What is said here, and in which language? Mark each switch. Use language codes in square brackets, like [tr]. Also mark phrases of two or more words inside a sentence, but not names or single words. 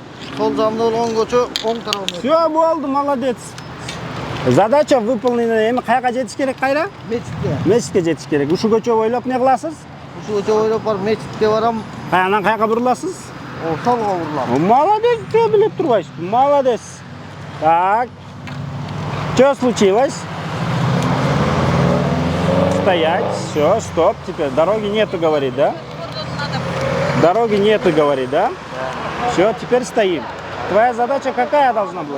[ky] Сол жагымда болгон көчө оң тарабында. [ru] Всё, болду, молодец. Задача выполнена. [ky] Эми каяка жетиш керек кайра? Мечитке. Мечитке жетиш керек. Ушул көчө бойлоп не кыласыз? Ушул көчө бойлоп барып мечитке барам. Каянан каяка буруласыз? Солго бурулам. [ru] Молодец, всё [ky] билип турбайсыз. [ru] Молодец. Так. Что случилось? Стоять. Все, стоп. Теперь дороги нету, говорит, да? Дороги нету, говорит, да? Все, теперь стоим. Твоя задача какая должна была?